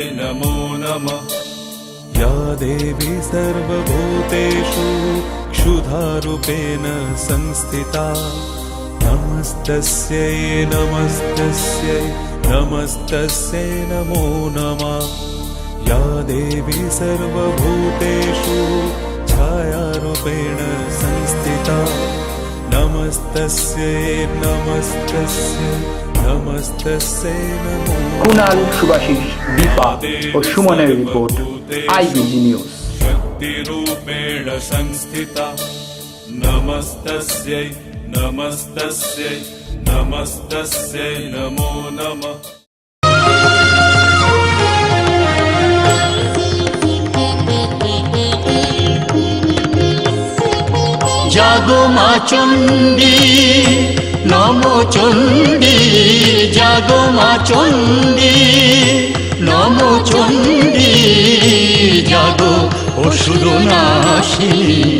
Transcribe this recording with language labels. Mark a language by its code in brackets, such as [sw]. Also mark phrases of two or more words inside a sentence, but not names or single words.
[sa] नमो नमः, या देवी सर्वभूतेषु क्षुधारूपेण संस्थिता, नमस्तस्यै नमस्तस्यै नमस्तस्यै नमो नमः, या देवी सर्वभूतेषु छायारूपेण संस्थिता, नमस्तस्यै नमस्तस्यै नमस्तस्यै नमो। [bn] কুণাল, সুভাষিস, দীপা ও সুমনের রিপোর্ট, আইবিজি নিউজ। [sa] शक्तिरूपेण संस्थिता, नमस्तस्यै नमस्तस्यै नमस्तस्यै नमो नमः। [bn] জাগো মা চণ্ডী নমো চণ্ডী, জাগো মা চণ্ডী নমো চণ্ডী, জাগো অসুরনাশিনী